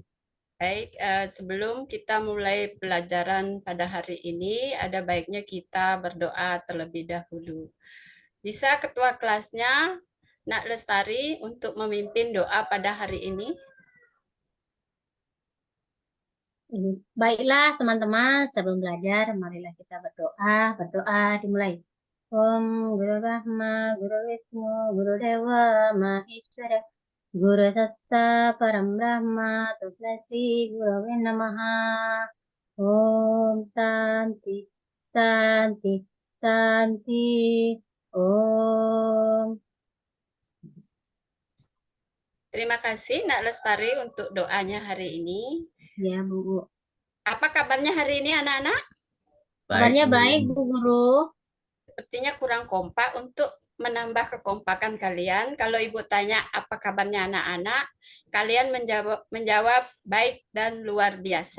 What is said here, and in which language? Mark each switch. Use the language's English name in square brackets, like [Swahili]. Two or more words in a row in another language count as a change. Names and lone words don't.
[Indonesian] Baik, sebelum kita mulai pelajaran pada hari ini, ada baiknya kita berdoa terlebih dahulu. Bisa ketua kelasnya, Nak Lestari, untuk memimpin doa pada hari ini? Baiklah teman-teman, sebelum belajar, marilah kita berdoa. Berdoa dimulai. [Sanskrit] ॐ गुरु ब्रह्मा, गुरु विष्णु, गुरु देव, महेश्वर, गुरु साक्षात् परम ब्रह्म, तस्मै श्री गुरवे नमः. ॐ शान्तिः, शान्तिः, शान्तिः. Om. [Indonesian] Terima kasih Nak Lestari untuk doanya hari ini. Ya, Bu. Apa kabarnya hari ini anak-anak? Baik, Kabarnya Bu. baik, Bu Guru. Sepertinya kurang kompak. Untuk menambah kekompakan kalian, kalau Ibu tanya apa kabarnya anak-anak, kalian menjawab baik dan luar biasa.